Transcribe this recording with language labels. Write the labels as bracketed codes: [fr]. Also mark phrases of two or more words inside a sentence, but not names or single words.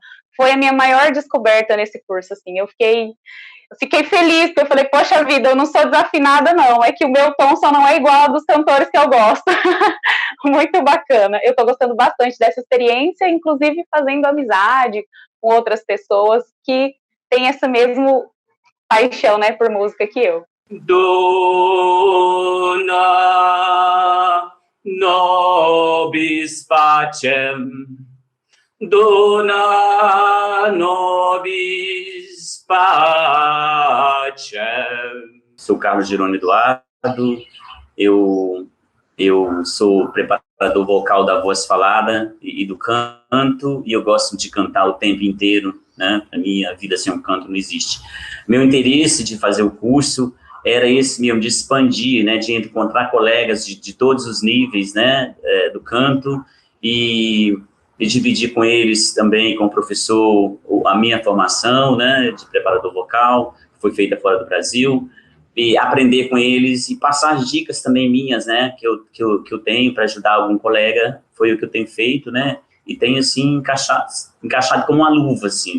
[pt] Foi a minha maior descoberta nesse curso, assim, eu fiquei feliz, porque eu falei, poxa vida, eu não sou desafinada não, é que o meu tom só não é igual ao dos cantores que eu gosto. Muito bacana, eu tô gostando bastante dessa experiência, inclusive fazendo amizade com outras pessoas que têm essa mesma paixão, né, por música que eu. [la] Dona nobis pacem, dona nobis pacem. [pt] Sou Carlos Girone Eduardo, eu sou preparador vocal da voz falada e do canto, e eu gosto de cantar o tempo inteiro, né? A minha vida sem um canto não existe. Meu interesse de fazer o curso era esse mesmo, de expandir, né, de encontrar colegas de todos os níveis, né, do canto, e dividir com eles também, com o professor, a minha formação, né, de preparador vocal, que foi feita fora do Brasil, e aprender com eles e passar as dicas também minhas, né, que eu tenho para ajudar algum colega, foi o que eu tenho feito, né, e tenho, assim, encaixado como uma luva, assim, né?